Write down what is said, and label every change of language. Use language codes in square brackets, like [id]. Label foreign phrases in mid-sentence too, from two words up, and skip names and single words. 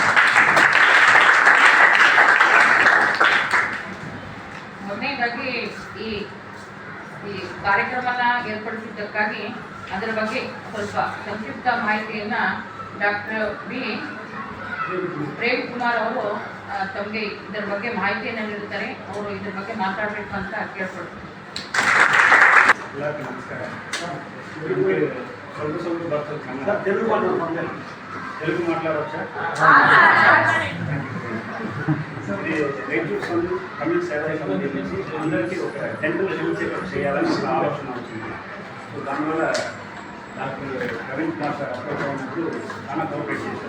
[kn] ಮೊದಲನೇದಾಗಿ ಈ ಕಾರ್ಯಕ್ರಮನ ಏರ್ಪಡಿಸಿದ್ದಕ್ಕಾಗಿ ಅದರ ಬಗ್ಗೆ ಸ್ವಲ್ಪ ಸಂಕ್ಷಿಪ್ತ ಮಾಹಿತಿಯನ್ನು ಡಾಕ್ಟರ್ ಬಿ ಪ್ರೇಮ್ ಕುಮಾರ್ ಅವರು ತಮಗೆ ಇದರ ಬಗ್ಗೆ ಮಾಹಿತಿಯನ್ನು ನೀಡುತ್ತಾರೆ. ಅವರು ಇದರ ಬಗ್ಗೆ ಮಾತಾಡಬೇಕು ಅಂತ ಕೇಳ್ಕೊಳ್ತಾರೆ. ಎಲ್ಲರಿಗೂ ನಮಸ್ಕಾರ. ಸ್ವಲ್ಪ ಬರ್ತದೆ ಕನ್ನಡ, [te] తెలుగు మాట్లాడవచ్చా? ఇది రైతు తమిళ సేవా సమితి నుంచి అందరికీ ఒక [en] dental health checkup [te] చేయాలని ఒక ఆలోచన వచ్చింది. సో దానివల్ల డాక్టర్ ప్రవీణ్ కుమార్ సార్ అప్రోచ్ అయినప్పుడు చాలా కోఆపరేట్ చేశారు.